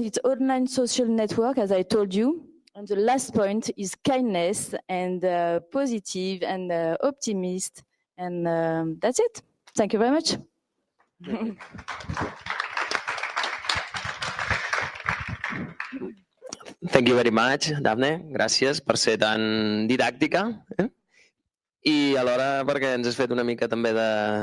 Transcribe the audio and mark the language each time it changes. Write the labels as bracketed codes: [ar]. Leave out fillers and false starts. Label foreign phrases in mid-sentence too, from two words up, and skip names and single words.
[en] It's online social network, as I told you. And the last point is kindness and positive and optimist. And that's it. Thank you very much. Thank you very much, Daphne. [ca] Gràcies per ser tan didàctica i alhora perquè ens has fet una mica també de